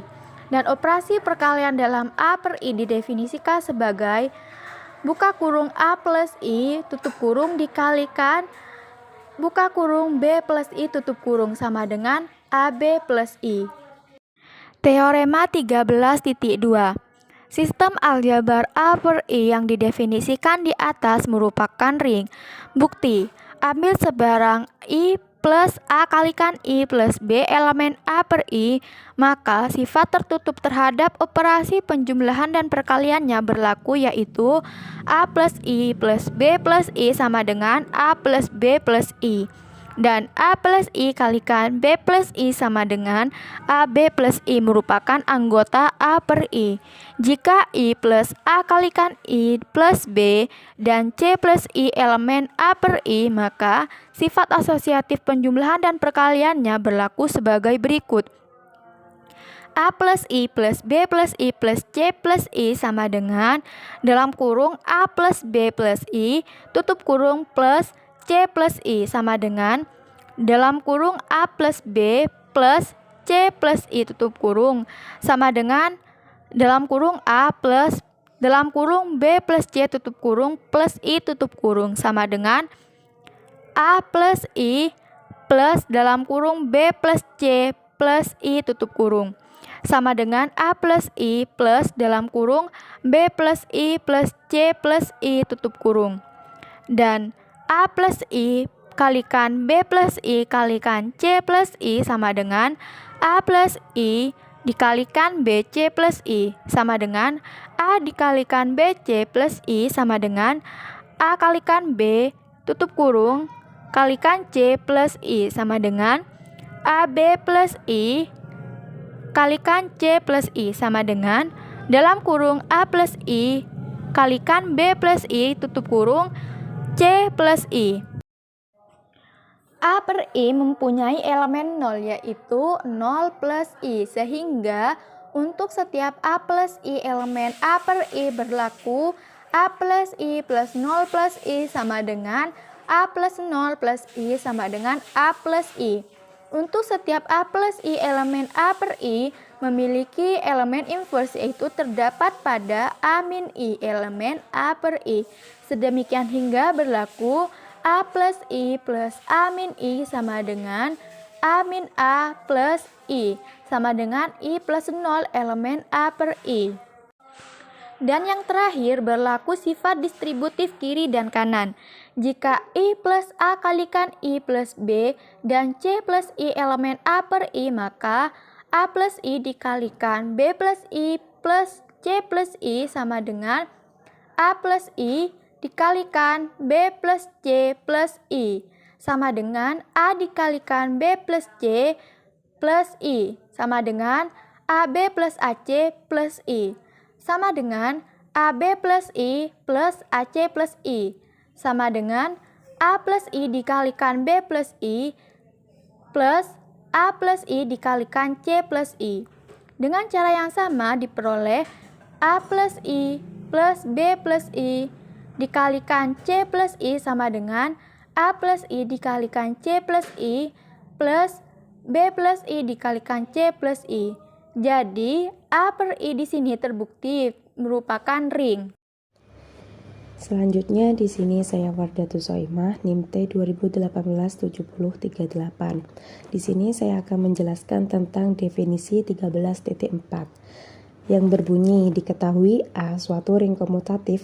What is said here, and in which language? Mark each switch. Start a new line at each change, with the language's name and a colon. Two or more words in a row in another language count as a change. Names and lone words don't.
Indonesian: Dan operasi perkalian dalam A per I didefinisikan sebagai buka kurung A plus I tutup kurung dikalikan buka kurung B plus I tutup kurung sama dengan AB plus I. Teorema 13.2. Sistem aljabar A per I yang didefinisikan di atas merupakan ring. Bukti, ambil sebarang I plus A kalikan I plus B elemen A per I, maka sifat tertutup terhadap operasi penjumlahan dan perkaliannya berlaku yaitu A plus I plus B plus I sama dengan A plus B plus I. Dan A plus I kalikan B plus I sama dengan AB plus I merupakan anggota A per I. Jika I plus A kalikan I plus B dan C plus I elemen A per I, maka sifat asosiatif penjumlahan dan perkaliannya berlaku sebagai berikut. A plus I plus B plus I plus C plus I sama dengan dalam kurung A plus B plus I tutup kurung plus C plus I sama dengan dalam kurung A plus B plus C plus I tutup kurung sama dengan dalam kurung A plus dalam kurung B plus C tutup kurung plus I tutup kurung sama dengan A plus I plus dalam kurung B plus C plus I tutup kurung sama dengan A plus I plus dalam kurung B plus I plus C plus I tutup kurung. Dan A plus I kalikan B plus I kalikan C plus I sama dengan A plus I dikalikan BC plus I sama dengan A dikalikan BC plus I sama dengan A kalikan B tutup kurung kalikan C plus I sama dengan AB plus I kalikan C plus I sama dengan dalam kurung A plus I kalikan B plus I tutup kurung C plus I. A per I mempunyai elemen 0 yaitu 0 plus I, sehingga untuk setiap A plus I elemen A per I berlaku A plus I plus 0 plus I sama dengan A plus 0 plus I sama dengan A plus I. Untuk setiap A plus I elemen A per I memiliki elemen inverse yaitu terdapat pada A min I elemen A per I. Sedemikian hingga berlaku A plus I plus A min I sama dengan A min A plus I sama dengan I plus 0 elemen A per I. Dan yang terakhir berlaku sifat distributif kiri dan kanan. Jika I plus A kalikan I plus B dan C plus I elemen A per I, maka A plus I dikalikan B plus I plus C plus I sama dengan A plus I dikalikan B plus C plus I sama dengan A dikalikan B plus C plus I sama dengan AB plus AC plus I sama dengan AB plus I plus AC plus I sama dengan A plus I dikalikan B plus I plus A plus I dikalikan C plus I. Dengan cara yang sama diperoleh A plus I plus B plus I dikalikan C plus I sama dengan A plus I dikalikan C plus I plus B plus I dikalikan C plus I. Jadi A per I di sini terbukti merupakan ring. Selanjutnya di sini saya Wardatul Soimah, NIM T 2018-7038. Di sini saya akan menjelaskan tentang definisi 13.4 yang berbunyi diketahui A suatu ring komutatif.